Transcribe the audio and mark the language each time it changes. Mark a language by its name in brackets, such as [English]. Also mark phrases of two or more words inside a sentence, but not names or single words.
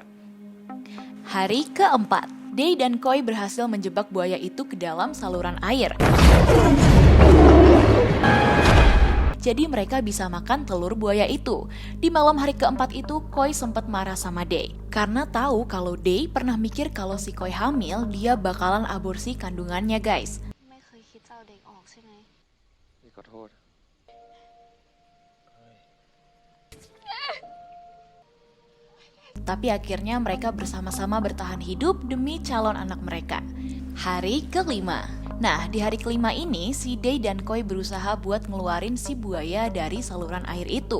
[Indonesian] Hari keempat, Day dan Koi berhasil menjebak buaya itu ke dalam saluran air. Jadi mereka bisa makan telur buaya itu. Di malam hari keempat itu Koi sempat marah sama Day. Karena tahu kalau Day pernah mikir kalau si Koi hamil, dia bakalan aborsi kandungannya guys. [Thai] ไม่เคยคิดจะเอาเด็กออกใช่ไหม พี่ขอโทษ [Indonesian] Tapi akhirnya mereka bersama-sama bertahan hidup demi calon anak mereka. Hari kelima. Nah, di hari kelima ini, si Day dan Koi berusaha buat ngeluarin si buaya dari saluran air itu.